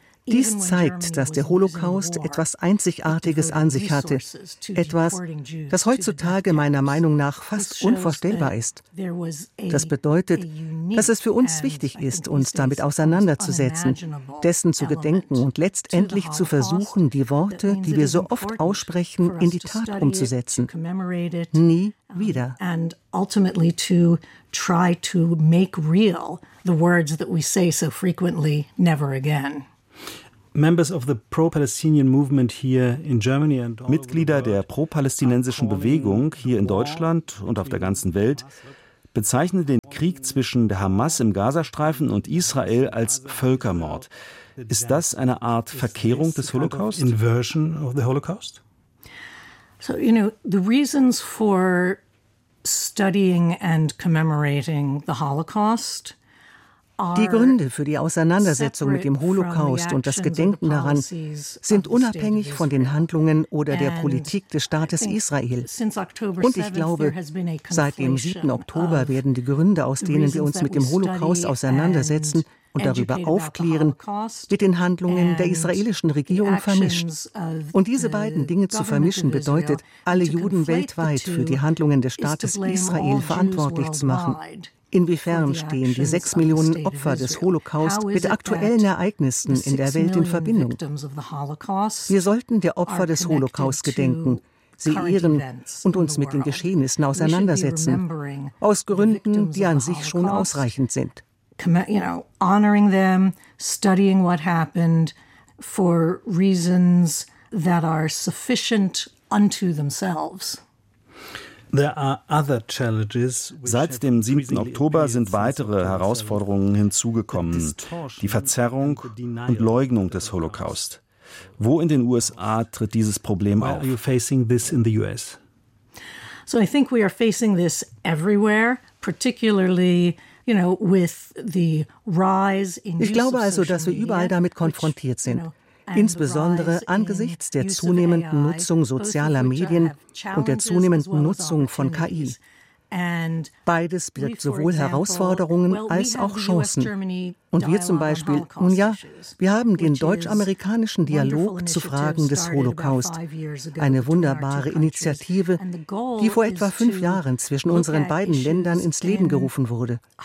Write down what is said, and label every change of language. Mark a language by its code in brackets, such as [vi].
[de] Dies zeigt, dass der Holocaust etwas Einzigartiges an sich hatte, etwas, das heutzutage meiner Meinung nach fast unvorstellbar ist. Das bedeutet, dass es für uns wichtig ist, uns damit auseinanderzusetzen, dessen zu gedenken und letztendlich zu versuchen, die Worte, die wir so oft aussprechen, in die Tat umzusetzen. Nie wieder. [en] And ultimately to try to make real the words that we say so frequently, never again. Members of the pro-Palestinian movement here in Germany and [de] Mitglieder der pro-palästinensischen Bewegung hier in Deutschland und auf der ganzen Welt bezeichnen den Krieg zwischen der Hamas im Gazastreifen und Israel als Völkermord. Ist das eine Art Verkehrung des Holocaust? [en] Inversion of the Holocaust? So, you know, the reasons for studying and commemorating the Holocaust. [de] Die Gründe für die Auseinandersetzung mit dem Holocaust und das Gedenken daran sind unabhängig von den Handlungen oder der Politik des Staates Israel. Und ich glaube, seit dem 7. Oktober werden die Gründe, aus denen wir uns mit dem Holocaust auseinandersetzen und darüber aufklären, mit den Handlungen der israelischen Regierung vermischt. Und diese beiden Dinge zu vermischen, bedeutet, alle Juden weltweit für die Handlungen des Staates Israel verantwortlich zu machen. Inwiefern stehen die 6 Millionen Opfer des Holocaust mit aktuellen Ereignissen in der Welt in Verbindung? Wir sollten der Opfer des Holocaust gedenken, sie ehren und uns mit den Geschehnissen auseinandersetzen, aus Gründen, die an sich schon ausreichend sind. [en] Honoring them, studying what happened for reasons that are sufficient unto themselves. There are other challenges. [de] Seit dem 7. Oktober sind weitere Herausforderungen hinzugekommen. Die Verzerrung und Leugnung des Holocaust. Wo in den USA tritt dieses Problem auf? [en] Why are you facing this in the US? So I think we are facing this everywhere, particularly, you know, with the rise in. [de] Ich glaube also, dass wir überall damit konfrontiert sind. Insbesondere angesichts der zunehmenden Nutzung sozialer Medien und der zunehmenden Nutzung von KI. Beides birgt sowohl Herausforderungen als auch Chancen. Und wir zum Beispiel, nun ja, wir haben den deutsch-amerikanischen Dialog zu Fragen des Holocaust, eine wunderbare Initiative, die vor etwa 5 Jahren zwischen unseren beiden Ländern ins Leben gerufen wurde.